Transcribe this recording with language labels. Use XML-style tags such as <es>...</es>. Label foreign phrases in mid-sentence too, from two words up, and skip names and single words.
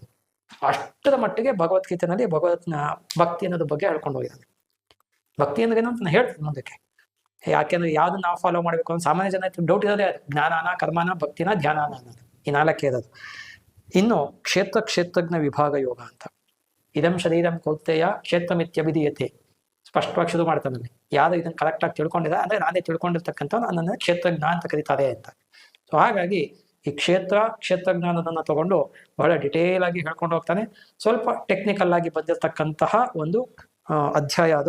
<kn>ಅಷ್ಟರ ಮಟ್ಟಿಗೆ ಭಗವದ್ಗೀತೆನಲ್ಲಿ ಭಕ್ತಿ ಅನ್ನೋದ್ರ ಬಗ್ಗೆ ಹೇಳ್ಕೊಂಡು ಹೋಗಿದ್ದಾನೆ. ಭಕ್ತಿ ಅಂದ್ರೆ ಏನಂತ ನಾನು ಹೇಳ್ತೀನಿ ಮುಂದಕ್ಕೆ, ಯಾಕೆಂದ್ರೆ ಯಾವ್ದನ್ನ ನಾವು ಫಾಲೋ ಮಾಡ್ಬೇಕು ಅಂತ ಸಾಮಾನ್ಯ ಜನ ಡೌಟ್ ಇರೋದೇ ಅದು. ಜ್ಞಾನಾನ, ಕರ್ಮನ, ಭಕ್ತಿನ, ಧ್ಯಾನಾನ ಅನ್ನೋದು ಈ 4 ಇರೋದು. ಇನ್ನು ಕ್ಷೇತ್ರಜ್ಞ ವಿಭಾಗ ಯೋಗ ಅಂತ,</kn> <sa>ಇದಂ ಶರೀರಂ ಕೌಂತೆಯ ಕ್ಷೇತ್ರಮಿತ್ಯಭಿಧೀಯತೆ,</sa> <kn>ಸ್ಪಷ್ಟವಾಗಿ ಶುರು ಮಾಡ್ತಾನಲ್ಲಿ. ಯಾರು ಇದನ್ನ ಕರೆಕ್ಟಾಗಿ ತಿಳ್ಕೊಂಡಿದೆ ಅಂದ್ರೆ ನಾನೇ ತಿಳ್ಕೊಂಡಿರ್ತಕ್ಕಂಥ ನನ್ನನ್ನು ಕ್ಷೇತ್ರಜ್ಞ ಅಂತ ಕರೀತಾರೆ ಅಂತ. ಸೊ ಹಾಗಾಗಿ ಈ ಕ್ಷೇತ್ರಜ್ಞಾನದನ್ನ ತಗೊಂಡು ಬಹಳ ಡಿಟೇಲ್ ಆಗಿ ಹೇಳ್ಕೊಂಡು ಹೋಗ್ತಾನೆ. ಸ್ವಲ್ಪ ಟೆಕ್ನಿಕಲ್ ಆಗಿ ಬಂದಿರತಕ್ಕಂತಹ ಒಂದು ಅಧ್ಯಾಯ ಅದು.</kn>